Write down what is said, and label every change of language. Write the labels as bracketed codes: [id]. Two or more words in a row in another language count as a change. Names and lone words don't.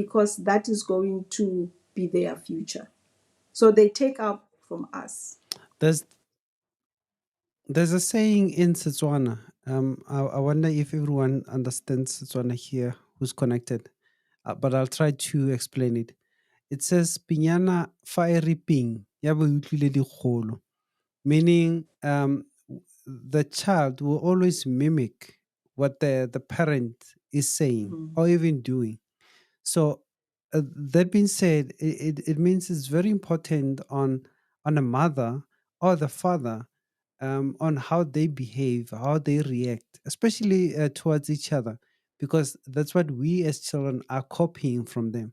[en] because that is going to be their future. So they take up from us. There's there's a saying in Setswana. I wonder if everyone understands Setswana here who's connected, but I'll try to explain it. It says [tn] "Pinyana fa e ripeng, ya bo e utlwile dikgolo," [en] meaning the child will always mimic what the parent is saying Mhm. or even doing. So that being said, it means it's very important on a mother or the father, on how they behave, how they react, especially towards each other, because that's what we as children are copying from them.